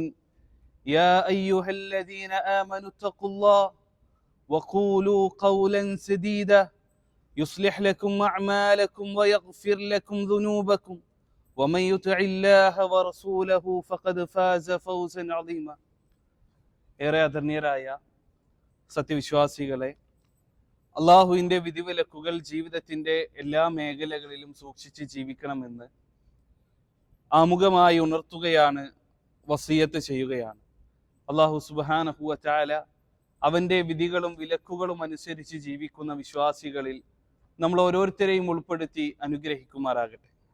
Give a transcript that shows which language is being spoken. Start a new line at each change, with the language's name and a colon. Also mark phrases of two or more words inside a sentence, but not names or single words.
Arabic: يا أيها الذين آمنوا اتقوا الله وقولوا قولا سديدا يصلح لكم أعمالكم ويغفر لكم ذنوبكم ومن يطع الله ورسوله فقد فاز فوزا عظيما.
Malayalam: ഏറെ ആദരണീയരായ സത്യവിശ്വാസികളെ, അള്ളാഹുവിൻ്റെ വിധിവിലക്കുകൾ ജീവിതത്തിൻ്റെ എല്ലാ മേഖലകളിലും സൂക്ഷിച്ച് ജീവിക്കണമെന്ന് ആമുഖമായി ഉണർത്തുകയാണ്, വസിയത്ത് ചെയ്യുകയാണ്. അള്ളാഹു
Arabic: سبحانه وتعالى
Malayalam: അവൻ്റെ വിധികളും വിലക്കുകളും അനുസരിച്ച് ജീവിക്കുന്ന വിശ്വാസികളിൽ നമ്മൾ ഓരോരുത്തരെയും ഉൾപ്പെടുത്തി അനുഗ്രഹിക്കുമാറാകട്ടെ.